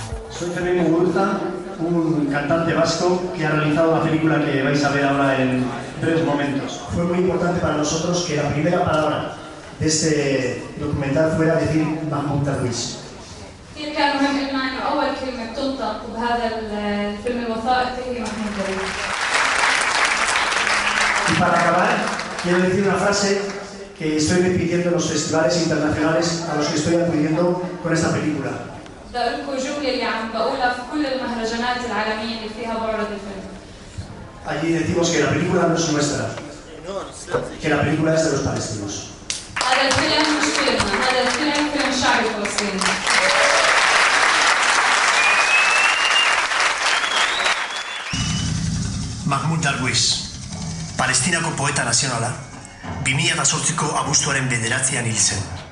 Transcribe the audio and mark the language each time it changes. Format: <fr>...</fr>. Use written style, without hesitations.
<es>Soy Fernando Muguruza, un cantante vasco que ha realizado la película que vais a ver ahora en breves momentos. Fue muy importante para nosotros que la primera palabra de este documental fuera decir Mahmoud Darwish.</es> <ar>كثير كان مهم لنا انه اول كلمه بتنطق بهذا الفيلم الوثائقي هي محمود درويش.</ar> <es>Y para acabar, quiero decir una frase que estoy repitiendo en los festivales internacionales a los que estoy acudiendo con esta película.</es> <ar>بدي اقول لكم جمله اللي عم بقولها في كل المهرجانات العالميه اللي فيها بعرض الفيلم.</ar> <es>Allí decimos que la película no es nuestra, que la película es de los palestinos.</es> <ar>هذا الفيلم مش فيلمنا، هذا الفيلم فيلم شعبي فلسطيني.</ar> <eu>Mahmoud Darwish, Palestinako poeta nazionala, 2008ko abuztuaren 9 hil zen.</eu>